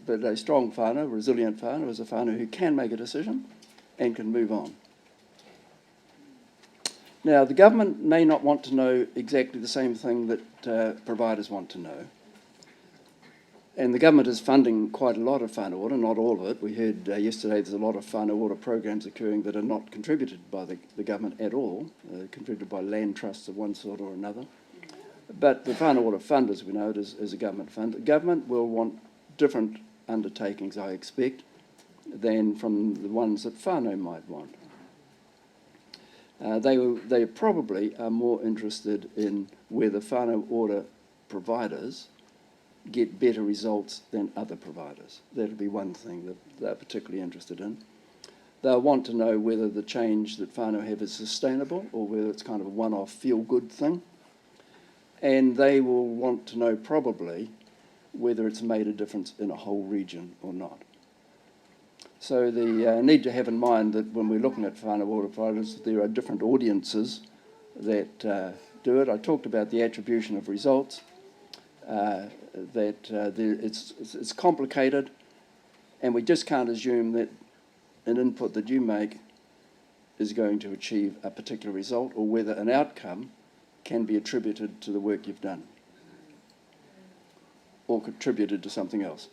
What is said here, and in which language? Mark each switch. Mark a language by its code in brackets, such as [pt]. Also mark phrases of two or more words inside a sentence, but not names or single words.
[en] But a strong whānau, resilient whānau, is a whānau who can make a decision and can move on. Now, the government may not want to know exactly the same thing that providers want to know. And the government is funding quite a lot of whānau ora, not all of it. We heard yesterday there's a lot of whānau ora programs occurring that are not contributed by the government at all, contributed by land trusts of one sort or another. But the whānau ora fund, as we know it, is a government fund. The government will want different undertakings, I expect, than from the ones that whānau might want. They probably are more interested in whether whānau ora providers get better results than other providers. That'll be one thing that they're particularly interested in. They'll want to know whether the change that whānau have is sustainable or whether it's kind of a one-off feel-good thing. And they will want to know probably whether it's made a difference in a whole region or not. So the need to have in mind that when we're looking at whānau ora providers, there are different audiences that do it. I talked about the attribution of results. It's complicated, and we just can't assume that an input that you make is going to achieve a particular result or whether an outcome can be attributed to the work you've done or contributed to something else.